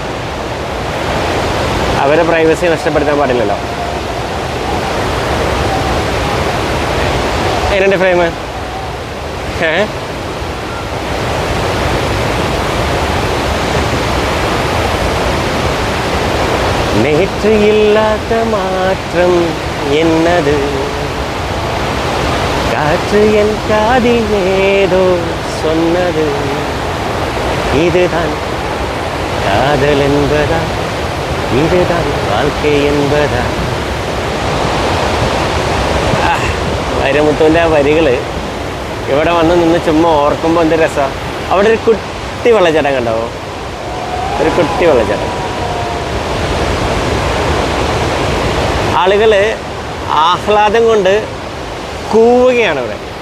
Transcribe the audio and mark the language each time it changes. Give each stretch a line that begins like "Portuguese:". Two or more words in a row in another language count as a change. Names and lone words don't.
Malayalam: അവരെ പ്രൈവസി നഷ്ടപ്പെടുത്താൻ പാടില്ലല്ലോ. എന്നെ ഫ്രെയിം
Tamil: നേற்று இல்லாத மாற்றம் என்னது, காற்று என் காதில் ஏதோ சொன்னது, இதுதான் காதல் என்பதா, இதுதான் வாழ்க்கை என்பതാ.
Malayalam: വൈരമുത്തുവിൻ്റെ ആ വരികൾ ഇവിടെ വന്ന് നിന്ന് ചുമ്മാ ഓർക്കുമ്പോൾ എന്ത് രസമാണ്. അവിടെ ഒരു കുട്ടി വെള്ളച്ചാട്ടം കണ്ടാവോ? ഒരു കുട്ടി വെള്ളച്ചാട്ടം. ആളുകൾ ആഹ്ലാദം കൊണ്ട് കൂവുകയാണ് ഇവിടെ.